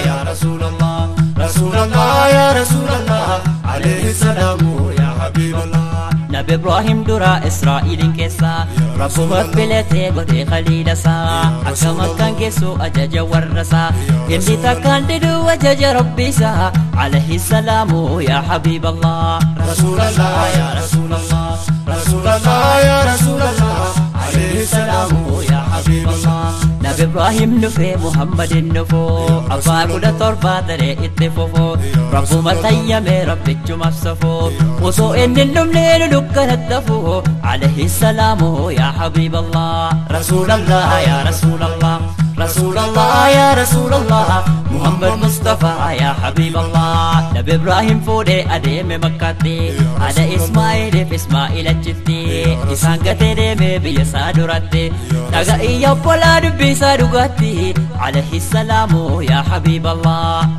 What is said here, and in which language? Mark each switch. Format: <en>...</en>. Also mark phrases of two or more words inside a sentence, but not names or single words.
<ar>رسول الله، رسول الله، يا رسول الله، عليه السلام يا حبيب الله.</ar> <om>Nabi Ibrahim dura Israa'iliin keessa, Ya Rabbumatti Rasulallah. filatee godhee khaliila isaa. Ya Akka Rasulallah. Makkaan geessu ajaja warra isaa. Ya Inni Rasulallah. takkaan diduu ajaja Rabbi isaa.</om> <ar>عليه السلام يا حبيب الله. رسول الله، يا رسول الله، رسول الله، يا رسول الله، عليه السلام، يا حبيب الله.</ar> <om>Nabi Ibrahim dhufe, Muhammadin dhufu, abbaa kudha torba daree itti fufu. Rabbuma tayyame, rabbichumaaf safu. Osoo inni hin dhumne, nu dukkanatti hafu.</om> <ar>عليه السلام, يا حبيب الله. رسول الله، يا رسول الله. رسول الله، يا رسول الله، محمد مصطفى، يا حبيب الله.</ar> <om>Nabi Ibraahiim fuudhee adeeme Makkaatti, Yaa haadha Rasuulallah. Ismaa'iiliif Ismaa'il achitti,</om> <ar>يا رسول الله.</ar> <om>isaan gatee deeme biyya isaa duratti. Yaa Dhaga'ii Rasuulallah. yaa obbolaa dubbii isaa dhugaatti,</om> <ar>عليه السلام، يا حبيب الله.</ar>